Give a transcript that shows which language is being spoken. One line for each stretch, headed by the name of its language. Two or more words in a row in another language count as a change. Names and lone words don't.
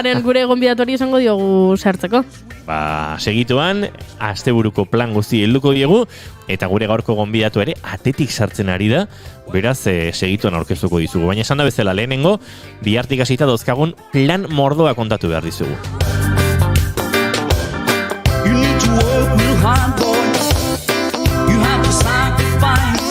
Basque: Gure gonbidatuari esango diogu sartzeko. Segituan, asteburuko plan guzti helduko diegu, eta gure gaurko gonbidatu ere atetik sartzen ari da, beraz segituan aurkeztuko dizugu. Baina esan da bezala lehenengo, bihartik hasita dozkagun plan mordoa kontatu behar dizugu.
English: You need to work real hard, boy. You have to sacrifice.